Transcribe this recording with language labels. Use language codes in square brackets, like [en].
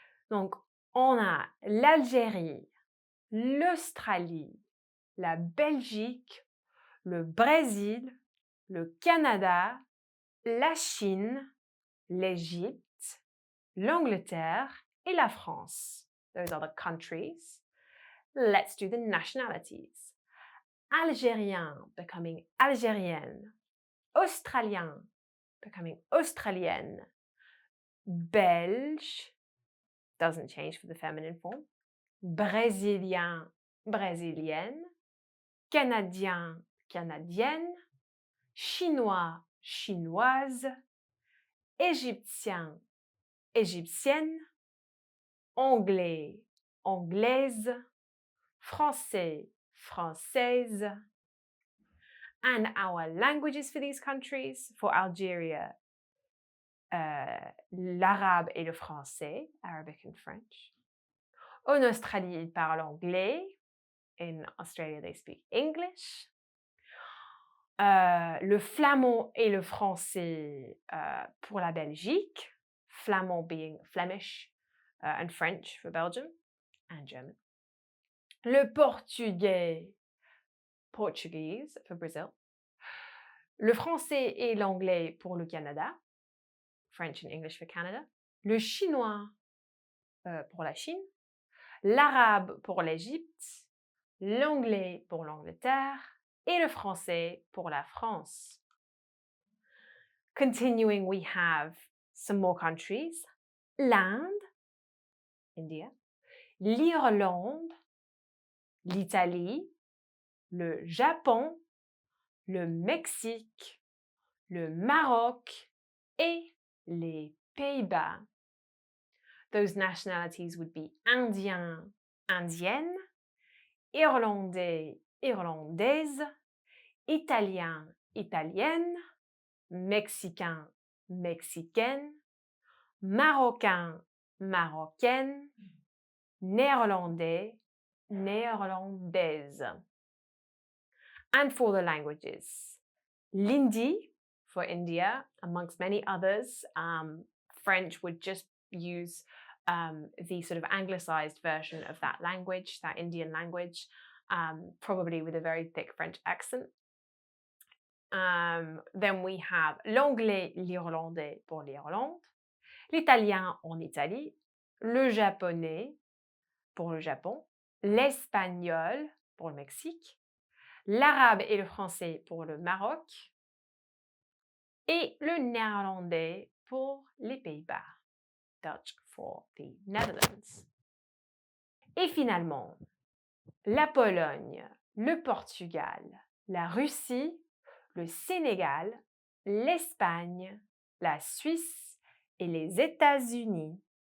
[fr] Donc, on a l'Algérie, l'Australie, la Belgique, le Brésil, le Canada, la Chine, l'Égypte, l'Angleterre et la France. [en] Those are the countries. Let's do the nationalities. [fr] Algérien, becoming Algérienne. Australien, becoming Australienne. [en] Belge, doesn't change for the feminine form. [fr] Brésilien, Brésilienne. Canadien, Canadienne. Chinois, Chinoise. Égyptien, Égyptienne. Anglais, Anglaise. Français, Française. [en] And our languages for these countries, for Algeria, [fr] l'arabe et le français, [en] Arabic and French. [fr] En Australie, ils parlent anglais. [en] In Australia, they speak English. [fr] Le flamand et le français pour la Belgique. [en] Flamand being Flemish and French for Belgium and German. [fr] Le portugais, [en] Portuguese for Brazil. [fr] Le français et l'anglais pour le Canada. [en] French and English for Canada. [fr] Le chinois pour la Chine. L'arabe pour l'Égypte. L'anglais pour l'Angleterre. Et le français pour la France. [en] Continuing, we have some more countries. [fr] L'Inde, India. L'Irlande. L'Italie. Le Japon. Le Mexique. Le Maroc. Et les Pays-Bas. [en] Those nationalities would be [fr] Indien, Indienne, Irlandais, Irlandaise, Italien, Italienne, Mexicain, Mexicaine, Marocain, Marocaine, Néerlandais, Néerlandaise. [en] And for the languages, l'Hindi for India, amongst many others. French would just use the sort of anglicized version of that language, that Indian language, probably with a very thick French accent. Then we have [fr] l'anglais, l'irlandais pour l'Irlande, l'italien en Italie, le japonais pour le Japon, l'espagnol pour le Mexique, l'arabe et le français pour le Maroc et le néerlandais pour les Pays-Bas. [en] Dutch for the Netherlands. [fr] Et finalement, la Pologne, le Portugal, la Russie, le Sénégal, l'Espagne, la Suisse et les États-Unis.